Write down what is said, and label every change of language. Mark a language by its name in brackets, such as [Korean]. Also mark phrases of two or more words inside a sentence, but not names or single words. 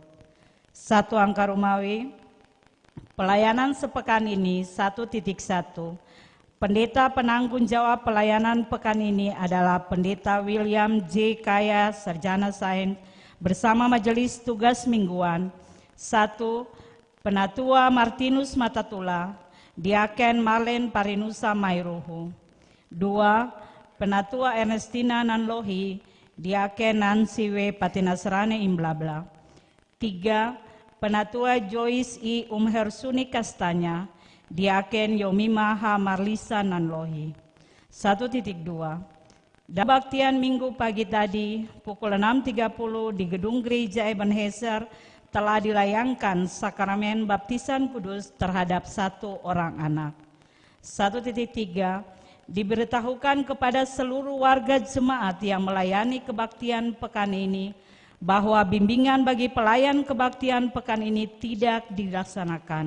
[Indonesian] 1 angka Romawi, pelayanan sepekan ini 1.1. Pendeta penanggung jawab pelayanan pekan ini adalah Pendeta William J. Kaya, Sarjana Sains, bersama Majelis Tugas Mingguan. 1. Penatua Martinus Matatula, Diaken Marlen Parinusa Mairuhu. 2. Penatua Ernestina Nanlohi, Diaken Nancy W. Patinasrane Imblabla. 3. Penatua Joyce I. Umhersuni Kastanya, Diaken Yomima H. Marlisa Nanlohi. 1.2. Baktian Minggu pagi tadi pukul 6.30 di Gedung Gereja Ebenezer telah dilayangkan sakramen baptisan kudus terhadap 1 orang anak. 1.3. Diberitahukan kepada seluruh warga jemaat yang melayani kebaktian pekan ini bahwa bimbingan bagi pelayan kebaktian pekan ini tidak dilaksanakan.